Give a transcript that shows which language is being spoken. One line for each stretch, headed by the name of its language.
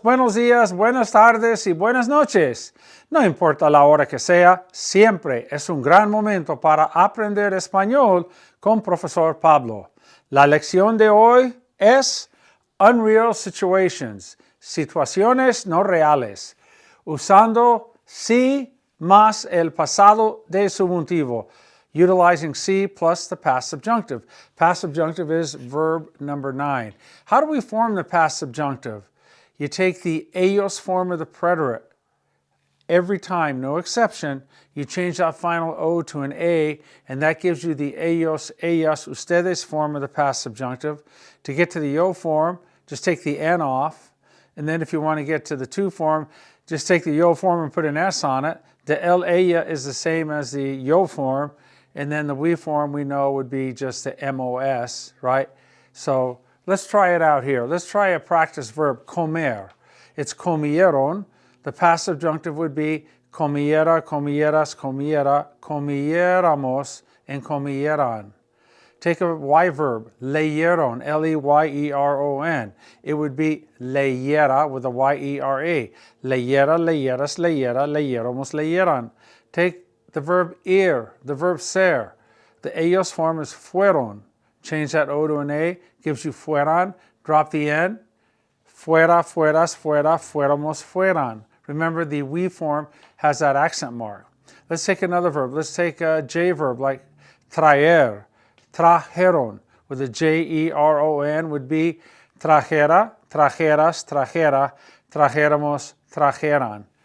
Spanish: Buenos días, buenas tardes y buenas noches. No importa la hora que sea, siempre es un gran momento para aprender español con Profesor Pablo. La lección de hoy es
English: Unreal Situations,
Spanish: situaciones no reales, usando sí más el pasado de subjuntivo,
English: utilizing C plus the past subjunctive. Past subjunctive is verb number 9. How do we form the past subjunctive? You take the ellos form of the preterite. Every time, no exception, you change that final O to an A, and that gives you the ellos, ellas, ustedes form of the past subjunctive. To get to the yo form, just take the N off, and then if you want to get to the to form, just take the yo form and put an S on it. The el, ella is the same as the yo form, and then the we form we know would be just the MOS, right? So let's try it out here. Let's try a practice verb, comer. It's comieron. The past subjunctive would be comiera, comieras, comiera, comiéramos, and comieran. Take a Y verb, leyeron, L-E-Y-E-R-O-N. It would be leyera with a Y-E-R-A. Leyera, leyeras, leyera, leyéramos, leyeran. Take the verb ir, the verb ser. The ellos form is fueron. Change that O to an A, gives you fueran. Drop the N.
Spanish: Fuera, fueras, fuera, fuéramos, fueran.
English: Remember, the we form has that accent mark. Let's take another verb. Let's take a J verb like traer. Trajeron, with a J-E-R-O-N would be trajera, trajeras, trajera, trajeramos, trajeran.